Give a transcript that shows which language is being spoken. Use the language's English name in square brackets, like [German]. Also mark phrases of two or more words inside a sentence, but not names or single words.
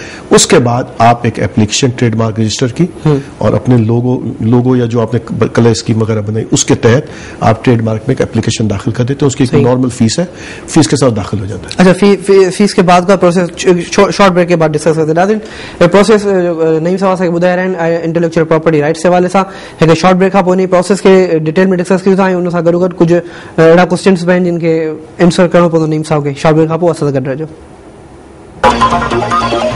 [Urdu] اس کے بعد آپ ایک [English] application trade mark register [Urdu] کی اور اپنے لوگو یا جو آپ نے [English] colour scheme [Urdu] وغیرہ بنائی اس کے تحت آپ [English] trade mark [Urdu] میں ایک اپلیکیشن داخل کر دیتے ہیں. اس کی ایک [English] normal fees [Urdu] ہے, فیس کے ساتھ داخل ہو جاتا ہے. اچھا, فیس کے بعد کا [English] process short break [Urdu] کے بعد ڈسکس کرتے ہیں. ناظرین, پروسیس نعیم صاحب سے [Sindhi] ॿुधाए रहिया आहिनि [English] intellectual property rights [Sindhi] जे हवाले सां. हिकु [English] short break [Sindhi] खां पोइ इन प्रोसेस खे डिटेल में डिस्कस कयूं था, ऐं उन सां गॾोगॾु कुझु अहिड़ा क्वेश्चन्स बि आहिनि जिन खे आंसर करणो पवंदो नईम साहब खे. [English] short break [Sindhi] खां पोइ असां सां गॾु रहिजो.